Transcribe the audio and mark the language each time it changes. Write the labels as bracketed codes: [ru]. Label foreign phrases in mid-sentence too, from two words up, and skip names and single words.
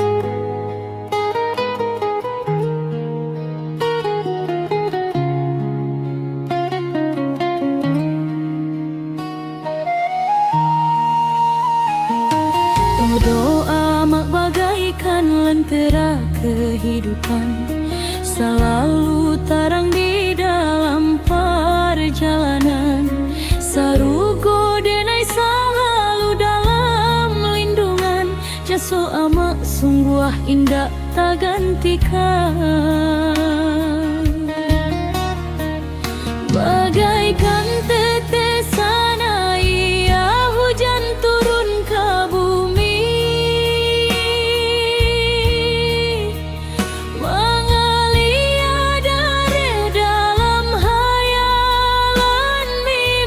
[id] Doa mak bagaikan lentera kehidupan, selalu terang di dalam perjalanan. [min] Sarugo denai selalu dalam lindungan, jaso amak sungguh indah tak gantikan. [id] Bagaikan tetesan air hujan turun ke bumi, mengalir dari dalam hayalan.